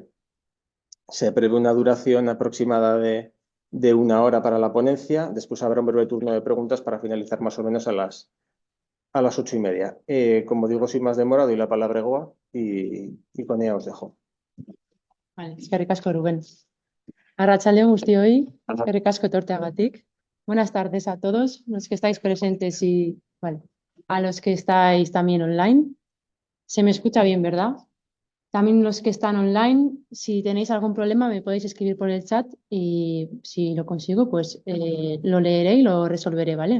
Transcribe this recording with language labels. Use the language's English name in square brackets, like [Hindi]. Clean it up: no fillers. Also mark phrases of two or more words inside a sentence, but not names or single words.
[Spanish] Se prevé una duración aproximada de 1 hora para la ponencia. Después habrá un breve turno de preguntas para finalizar más o menos a las 8:30. Como digo, sin más demora, doy la palabra a Goa y con ella os dejo. Vale, [Basque] eskerrik asko, Rubén. Arratsaldeon guztioi, eskerrik asko etorteagatik. [Spanish] Buenas tardes a todos los que estáis presentes y a los que estáis también online. Se me escucha bien, ¿verdad? También los que están online, si tenéis algún problema me podéis escribir por el chat y si lo consigo, pues lo leeré y lo resolveré, ¿vale?